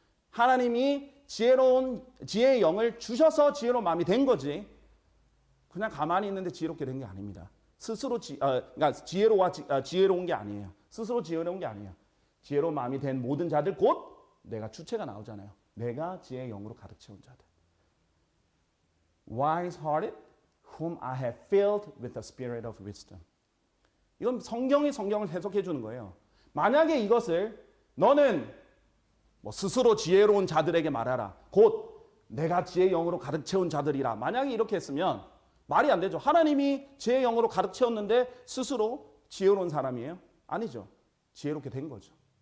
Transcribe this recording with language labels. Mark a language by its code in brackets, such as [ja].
[ko] 하나님이 지혜의 영을 주셔서 지혜로운 마음이 된 거지. 그냥 가만히 있는데 지혜롭게 된 게 아닙니다. 스스로 그러니까 지혜로운 게 아니에요. 스스로 지혜로운 게 아니에요. 지혜로운 마음이 된 모든 자들 곧 내가 주체가 나오잖아요. 내가 지혜의 영으로 가득 채운 자들. [en] Wise hearted, whom I have filled with the spirit of wisdom. [ko] 이건 성경이 성경을 해석해 주는 거예요. 만약에 이것을 너는 스스로 지혜로운 자들에게 말하라. 곧 내가 지혜의 영으로 가득 채운 자들이라. 만약에 이렇게 했으면 말이 안 되죠. 하나님이 지혜의 영으로 가득 채웠는데 스스로 지혜로운 사람이에요? 아니죠. 지혜롭게 된 거죠.